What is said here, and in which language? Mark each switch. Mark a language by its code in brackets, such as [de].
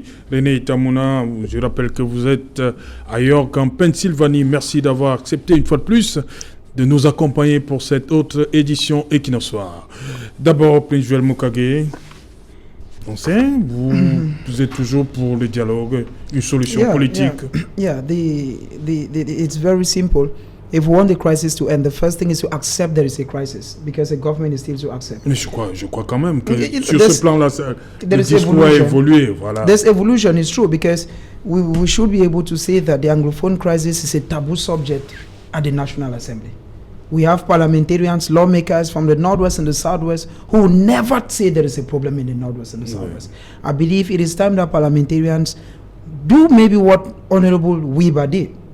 [fr] René Itamouna, je rappelle que vous êtes ailleurs qu'en Pennsylvanie. Merci d'avoir accepté une fois de plus de nous accompagner pour cette autre édition Equinoxoir. D'abord, Prince Joel Mokage, on sait, vous êtes toujours pour le dialogue, une solution politique. [en] Yeah, it's very simple. If we want the crisis to end, the first thing is to accept there is a crisis, because the government is still to accept. [fr] Mais je crois quand même que sur ce plan-là, le discours a évolué. Voilà. [en] There's evolution, it's true, because we should be able to say that the Anglophone crisis is a taboo subject at the National Assembly. We have parliamentarians, lawmakers from the Northwest and the Southwest who will never say there is a problem in the Northwest and the Southwest. I believe it is time that parliamentarians do maybe what Honorable Weber did.